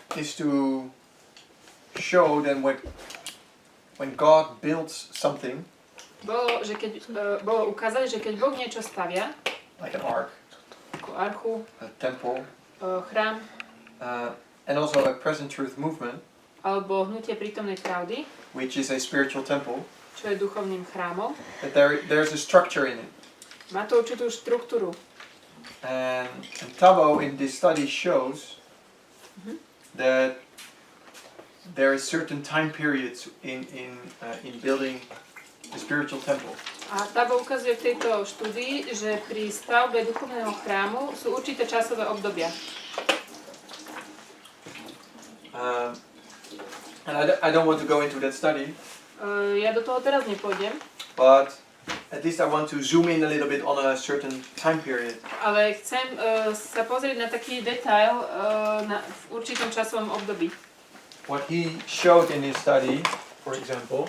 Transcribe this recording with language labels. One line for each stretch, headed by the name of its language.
English: is to show that when God builds something,
Slovak: bolo ukázať, že keď Boh niečo stavia,
English: like an ark,
Slovak: ako archu,
English: a temple,
Slovak: chrám,
English: and also a present truth movement,
Slovak: alebo hnutie prítomnej pravdy,
English: which is a spiritual temple,
Slovak: čo je duchovným chrámom,
English: that there's a structure in it.
Slovak: má to určitú štruktúru.
English: And Tabo in this study shows that there are certain time periods in building the spiritual temple.
Slovak: A Tabo ukazuje v tejto štúdii, že pri stavbe duchovného chrámu sú určité časové obdobia.
English: And I don't want to go into that study.
Slovak: Ja do toho teraz nepôjdem.
English: But at least I want to zoom in a little bit on a certain time period.
Slovak: Ale chcem sa pozrieť na taký detail v určitom časovom období.
English: What he showed in his study, for example,